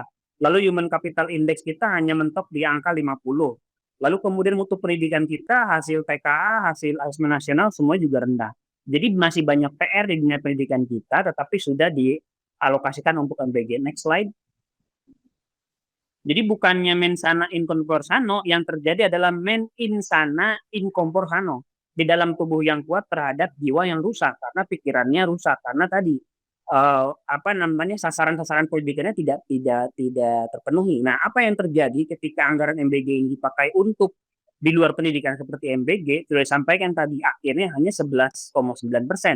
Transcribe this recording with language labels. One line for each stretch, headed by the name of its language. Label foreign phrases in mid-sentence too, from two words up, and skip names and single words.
Indonesian: Lalu
English: human capital index
Indonesian: kita hanya mentok di angka 50. Lalu kemudian mutu pendidikan kita, hasil TKA, hasil asesmen nasional, semua juga rendah. Jadi masih banyak PR di dunia pendidikan kita, tetapi sudah dialokasikan untuk MBG.
English: Next slide.
Indonesian: Jadi bukannya
Latin: mensana in corpore sano,
Indonesian: yang terjadi adalah
Latin: men insana in corpore sano.
Indonesian: Di dalam tubuh yang kuat terhadap jiwa yang rusak, karena pikirannya rusak, karena tadi apa namanya sasaran-sasaran pendidikannya tidak terpenuhi. Nah, apa yang terjadi ketika anggaran MBG ini dipakai untuk di luar pendidikan seperti MBG sudah disampaikan tadi akhirnya hanya 11,9%.